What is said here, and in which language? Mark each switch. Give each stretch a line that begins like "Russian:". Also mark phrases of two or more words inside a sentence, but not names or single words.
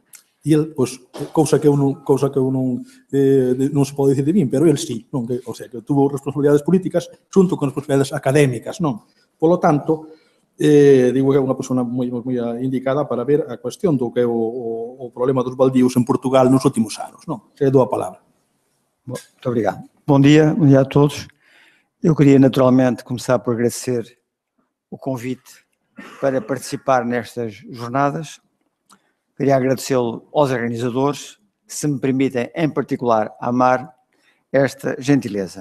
Galician: E el, pois, cousa que eu non se pode dicir de min, pero el sí, non?
Spanish: O sea, que tuvo responsabilidades políticas
Galician: xunto con responsabilidades académicas, non? Polo tanto, digo que é unha persona moi indicada para ver a cuestión do que é o problema dos baldíos en Portugal nos últimos anos, non?
Portuguese: Se dou a palavra. Muito obrigado. Bom dia a todos. Eu queria naturalmente começar por agradecer o convite para participar nestas jornadas. Queria agradecê-lo aos organizadores, se me permitem, em particular, a Mar, esta gentileza.